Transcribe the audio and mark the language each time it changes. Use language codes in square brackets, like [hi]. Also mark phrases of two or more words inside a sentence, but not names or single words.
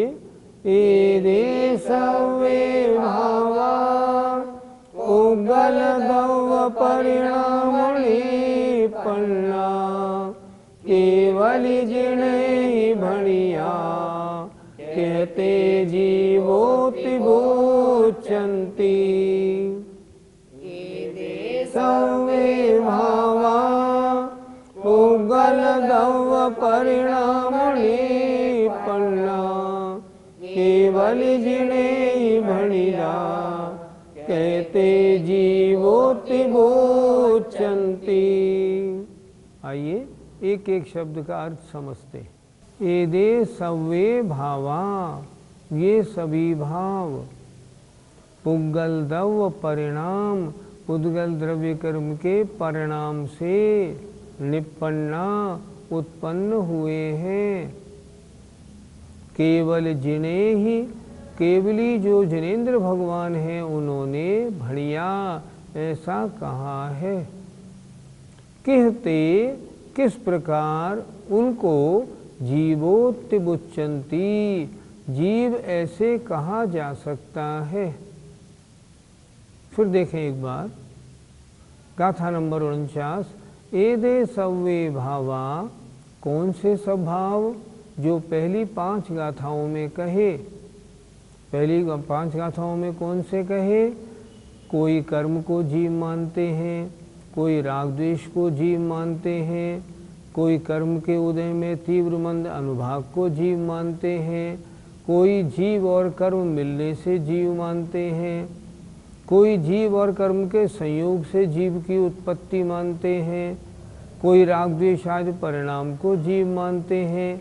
[pra] एदे सवे भावा, उगल दव परिणाम निपन्ना, केवल जिणे ही भणिया, कहते जीवोति बुचंती। सवे भावा, उगल दव परिणाम निपन्ना, केवल जिणे ही भणिया, कहते जीवोति बुचंती। [hi] आइए एक एक शब्द का अर्थ समझते। [pra] एदे सवे भावा, [hi] ये सभी भाव, पुद्गल द्रव्य परिणाम, पुद्गल द्रव्य कर्म के परिणाम से निपन्ना उत्पन्न हुए हैं। केवल जिन्हें ही, केवली जो जिनेंद्र भगवान हैं उन्होंने भणिया ऐसा कहा है। कहते किस प्रकार उनको जीवोत्तिबुच्चन्ति, जीव ऐसे कहा जा सकता है। फिर देखें एक बार गाथा नंबर 49। [pra] एदे सवे भावा, [hi] कौन से सब भाव जो पहली 5 गाथाओं में कहे। पहली 5 गाथाओं में कौन से कहे? कोई कर्म को जीव मानते हैं, कोई राग द्वेष को जीव मानते हैं, कोई कर्म के उदय में तीव्र मंद अनुभाग को जीव मानते हैं, कोई जीव और कर्म मिलने से जीव मानते हैं, कोई जीव और कर्म के संयोग से जीव की उत्पत्ति मानते हैं, कोई राग द्वेष आदि परिणाम को जीव मानते हैं।